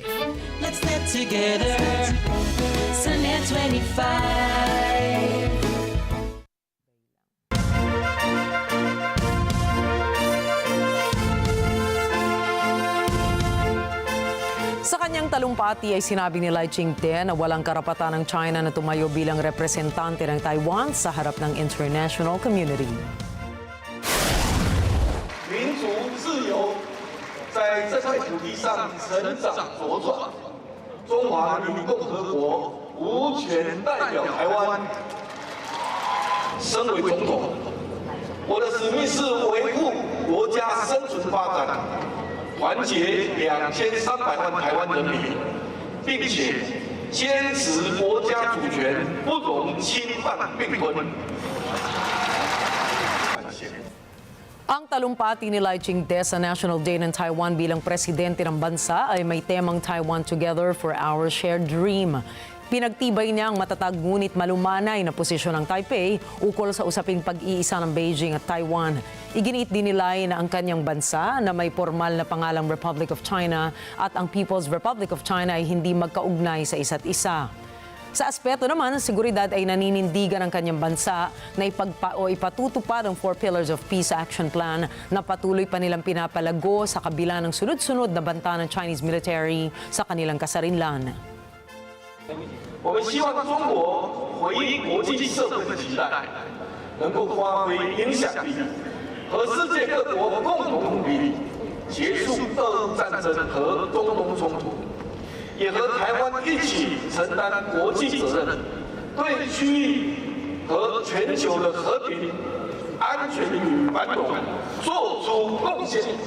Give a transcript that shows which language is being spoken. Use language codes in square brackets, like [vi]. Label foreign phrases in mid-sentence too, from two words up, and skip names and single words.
[en] Let's net together. So NET25. [tl] Sa kanyang talumpati ay sinabi ni Lai Ching-te na walang karapatan ng China na tumayo bilang representante ng Taiwan sa harap ng [en] international community. [zh] 民族自由在这块土地上成长茁壮。中华人民共和国无权代表台湾。身为总统，我的使命是维护国家生存发展，团结2300万台湾人民，并且坚持国家主权不容侵犯并吞。 [tl] Ang talumpati ni Lai Ching-te sa National Day ng Taiwan bilang presidente ng bansa ay may temang Taiwan Together for Our Shared Dream. Pinagtibay niya ang matatag ngunit malumanay na posisyon ng Taipei ukol sa usaping pag-iisa ng Beijing at Taiwan. Iginiit din ni Lai na ang kanyang bansa na may formal na pangalang Republic of China at ang People's Republic of China ay hindi magkaugnay sa isa't isa. Sa aspeto naman ng seguridad ay naninindigan ang kanyang bansa na ipatutupad ang 4 Pillars of Peace Action Plan na patuloy pa nilang pinapalago sa kabila ng sunod-sunod na banta ng [en] Chinese military [tl] sa kanilang kasarinlan. [zh] 我们希望中国回应国际社会的期待，能够发挥影响力，和世界各国共同努力，结束俄乌战争和中东冲突。也和台湾一起承担国际责任，对区域和全球的和平、安全与繁荣做出贡献。